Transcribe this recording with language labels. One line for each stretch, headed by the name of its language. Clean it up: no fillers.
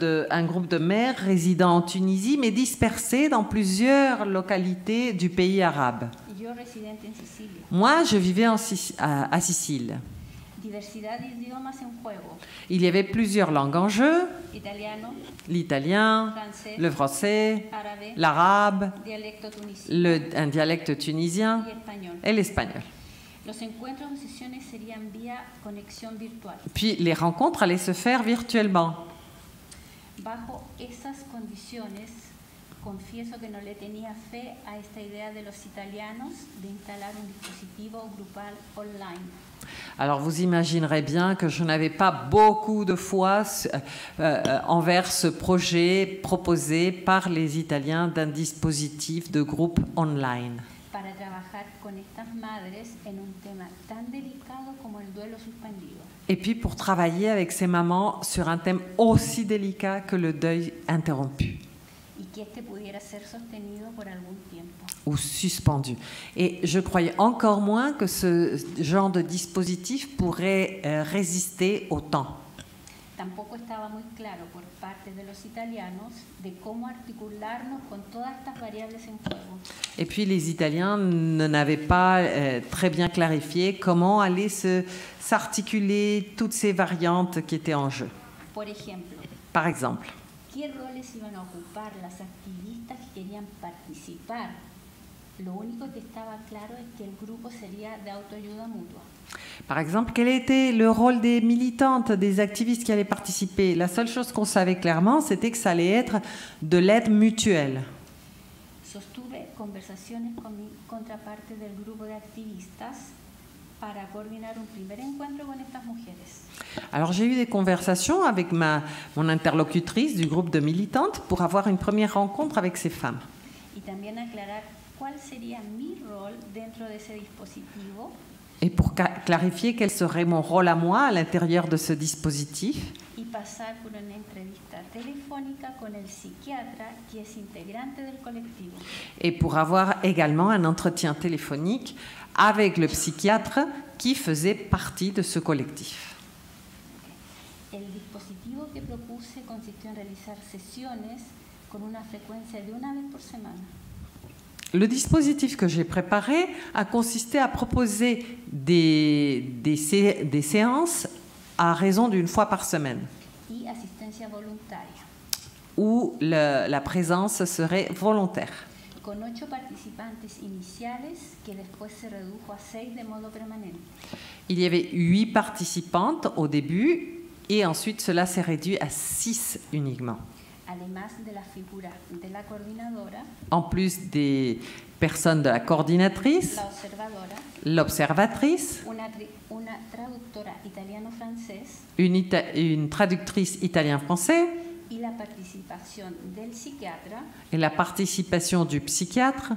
French: Un groupe de mères résidant en Tunisie, mais dispersés dans plusieurs localités du pays arabe.
Spanish: Y yo residente en Sicilia.
French: Moi, je vivais à Sicile.
Spanish: Diversidad de idiomas en juego.
French: Il y avait plusieurs langues en jeu,
Spanish: Italiano,
French: l'italien,
Spanish: francés,
French: le français,
Spanish: árabe,
French: l'arabe,
Spanish: dialecto tunisino
French: un dialecte tunisien
Spanish: y español.
French: et l'espagnol.
Spanish: Los encuentros o sesiones serían vía conexión virtual.
French: Puis les rencontres allaient se faire virtuellement.
Spanish: Bajo esas condiciones, confieso que no le tenía fe a esta idea de los italianos de instalar un dispositivo grupal online.
French: Alors vous imaginerez bien que je n'avais pas beaucoup de foi envers ce projet proposé par les Italiens d'un dispositif de groupe online.
Spanish: Para trabajar con estas madres en un tema tan delicado como el duelo suspendido.
French: Et puis pour travailler avec ces mamans sur un thème aussi délicat que le deuil interrompu
Spanish: Y que este pudiera ser sostenido por algún tiempo.
French: ou suspendu. Et je croyais encore moins que ce genre de dispositif pourrait résister au temps.
Spanish: Tampoco estaba muy claro por parte de los italianos de cómo articularnos con todas estas variables en juego.
French: Et puis les Italiens n'avaient pas très bien clarifié comment allaient s'articuler toutes ces variantes qui étaient en jeu.
Spanish: Por ejemplo,
French: Par exemple,
Spanish: qué roles iban a ocupar las activistas que querían participar. Lo único que estaba claro es que el grupo sería de autoayuda mutua.
French: Par exemple, quel était le rôle des militantes, des activistes qui allaient participer? La seule chose qu'on savait clairement, c'était que ça allait être de l'aide mutuelle.
Spanish: Sostuve conversaciones con mi contraparte del grupo de activistas para coordinar un primer encuentro con estas mujeres.
French: Alors j'ai eu des conversations avec mon interlocutrice du groupe de militantes pour avoir une première rencontre avec ces femmes.
Spanish: Y también aclarar cuál sería mi rol dentro de ese dispositivo.
French: Et pour clarifier quel serait mon rôle à moi à l'intérieur de ce dispositif.
Spanish: Y pasar por una entrevista telefónica con el psiquiatra que es integrante del colectivo.
French: Et pour avoir également un entretien téléphonique avec le psychiatre qui faisait partie de ce collectif.
Spanish: El dispositivo que propuse consistió en realizar sesiones con una frecuencia de una vez por semana.
French: Le dispositif que j'ai préparé a consisté à proposer des séances à raison d'une fois par semaine,
Spanish: Y asistencia voluntaria,
French: où la présence serait volontaire.
Spanish: con 8 participantes iniciales que después se redujo a 6 de modo permanente.
French: Il y avait 8 participantes au début et ensuite cela s'est réduit à 6 uniquement.
Spanish: Además de la figura de la coordinadora,
French: En plus des personnes de la coordinatrice,
Spanish: la observadora,
French: l'observatrice,
Spanish: una traductora italiano-francés
French: une traductrice italien-français
Spanish: y la participación del psiquiatra
French: et la participation du psychiatre